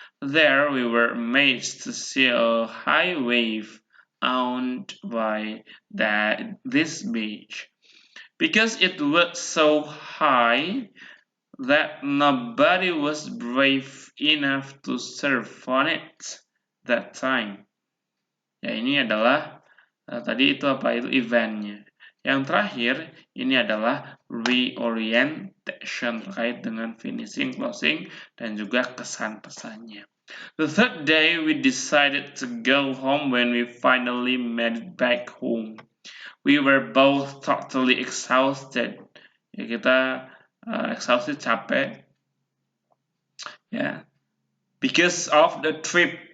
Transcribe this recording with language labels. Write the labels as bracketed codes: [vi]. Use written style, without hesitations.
[en] There we were amazed to see a high wave owned by this beach, because it was so high that nobody was brave enough to surf on it that time. [id] Ya, ini adalah tadi itu apa itu eventnya. Yang terakhir ini adalah reorientation terkait dengan finishing, closing, dan juga kesan-pesannya. [en] The third day we decided to go home when we finally made it back home. We were both totally exhausted. [id] Ya, kita exhausted, capek. Ya. [en] Because of the trip